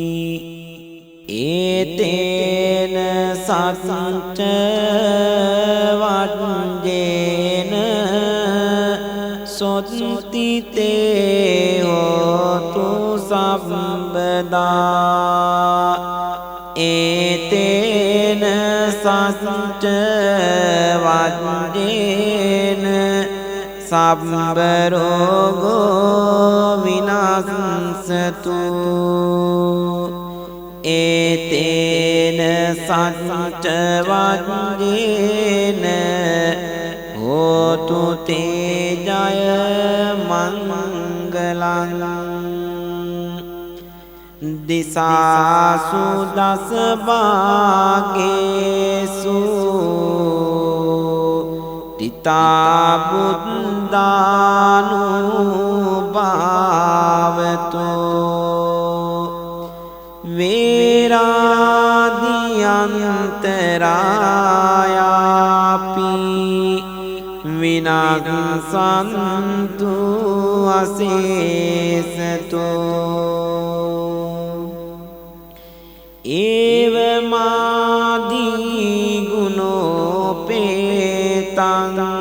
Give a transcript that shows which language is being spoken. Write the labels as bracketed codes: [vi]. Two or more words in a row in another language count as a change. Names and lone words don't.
[pi] ඒතේන සච්ච සොත්තිතේ හෝතු සබ්බදා ඒතේන සච්ච වජ්ජේන සබ්බරෝගෝ විනාසතු ඒතේන සච්ච වජ්ජේන හෝතු තේ ජය මංගලං දිසාසු දස භාගේසු තිතා බුද්ධානුභාවතෝ වේරාදියන්තරායාපි විනාසන්තු අසේසතෝ ඒවමාදී ගුණෝපේතං